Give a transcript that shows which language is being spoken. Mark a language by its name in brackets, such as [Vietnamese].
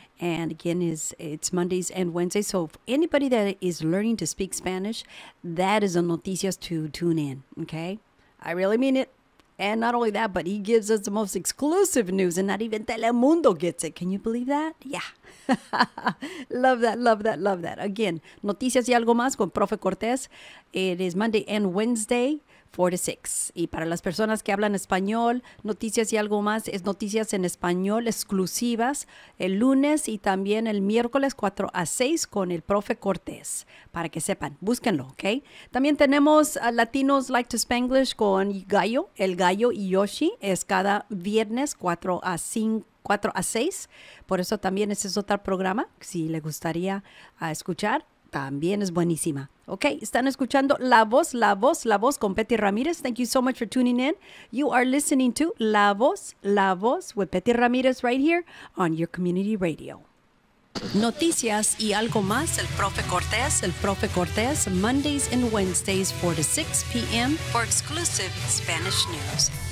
[English] And again, it's Mondays and Wednesdays. So if anybody that is learning to speak Spanish, that is a Noticias to tune in. Okay? I really mean it. And not only that, but he gives us the most exclusive news, and not even Telemundo gets it. Can you believe that? Yeah. Love that. Again, Noticias y Algo Más con Profe Cortés. It is Monday and Wednesday, 4 to 6. [Spanish] Y para las personas que hablan español, Noticias y Algo Más es noticias en español exclusivas el lunes y también el miércoles 4 a 6 con el Profe Cortés. Para que sepan, búsquenlo, ¿ok? También tenemos Latinos Like to Spanglish con Gallo, el Gallo y Yoshi. Es cada viernes 4 a 6. Por eso también ese es otro programa. Si le gustaría escuchar, también es buenísima. Ok, están escuchando La Voz con Betty Ramirez. [English] Thank you so much for tuning in. You are listening to La Voz with Betty Ramirez right here on your community radio. Noticias y Algo Más, el Profe Cortés, Mondays and Wednesdays, 4 to 6 p.m. for exclusive Spanish news.